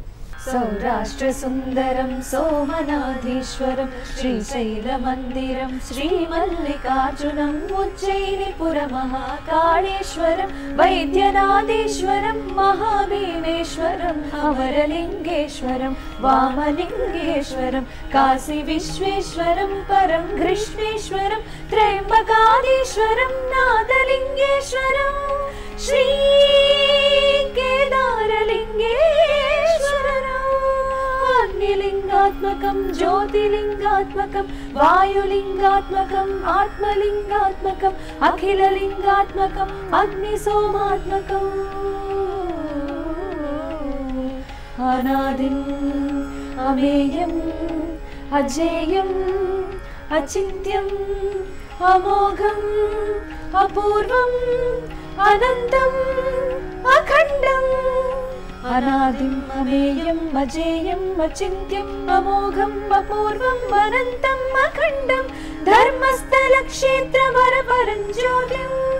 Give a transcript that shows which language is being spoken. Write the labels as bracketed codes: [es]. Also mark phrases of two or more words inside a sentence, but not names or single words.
[sa] सौराष्ट्र सुन्दरं सोमनाथीश्वरं, श्रीशैल मन्दिरं श्रीमल्लिकार्जुनं, उज्जयिनिपुर महाकालेश्वरं, वैद्यनाथेश्वरं महाभीमेश्वरं, अमरलिङ्गेश्वरं वामलिङ्गेश्वरं, काशी विश्वेश्वरं परं कृष्णेश्वरं, त्रयम्बकाधीश्वरं नादलिङ्गेश्वरं, श्री केदारलिङ्गेश्वरम् अग्निलिङ्गात्मकं ज्योतिलिङ्गात्मकं वायुलिङ्गात्मकम् आत्मलिङ्गात्मकम् अखिललिङ्गात्मकम् अग्निसोमात्मकम् अनादिम् अमेयम् अजेयम् अचिन्त्यम् अमोघम् अपूर्वम् अनन्तम् अखण्डम् अनादिम् अमेयम् अजेयम् अचिन्त्यम् अमोघम् अपूर्वम् अनन्तम् अखण्डम् धर्मस्थलक्षेत्रवरपरं ज्योतिम्